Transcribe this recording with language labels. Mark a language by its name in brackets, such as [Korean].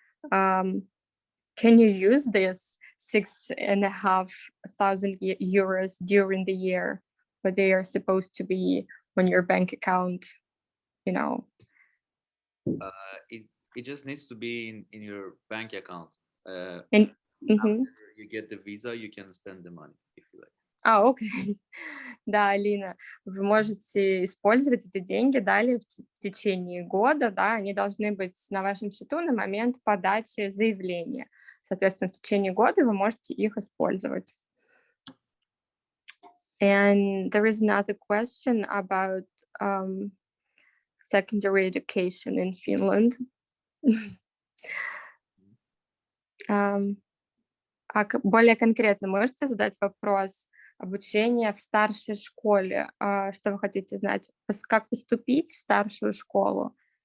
[English] Can you use this 6,500 euros during the year, but they are supposed to be on your bank account, you know? It just needs to be in your bank account. After you get the visa, you can spend the money if you like. [Russian] Окей. Да, Алина, вы можете использовать эти деньги далее в течение года, да, они должны быть на вашем счету на момент подачи заявления. Соответственно, в течение года вы можете их использовать. [English] And there is another question about secondary education in Finland. [Russian] Более конкретно можете задать вопрос обучения в старшей школе? Что вы хотите знать? Как поступить в старшую школу?